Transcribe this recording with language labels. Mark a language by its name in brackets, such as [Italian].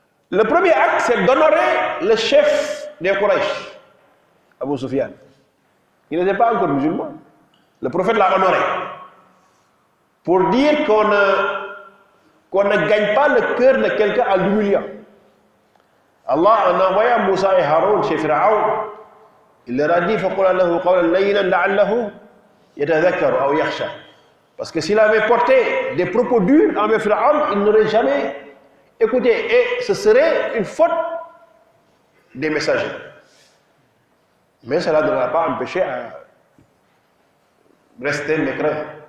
[French] Le premier acte, c'est d'honorer le chef des Quraysh, Abu Sufyan. Il n'était pas encore musulman. Le prophète l'a honoré pour dire qu'on ne gagne pas le cœur de quelqu'un en l'humiliant. Allah en envoya Moussa et Haroun chez Pharaon. Il leur a dit [Arabic] فَقُلَ لَهُ قَوْلًا لَيِّنًا لَعَلَّهُ يَتَذَكَّرُ أَوْ يَخْشَى. [French] Parce que s'il avait porté des propos durs envers Pharaon, il n'aurait jamais écouté. Et ce serait une faute des messagers. Mais cela ne l'a pas empêché à rester mécréant.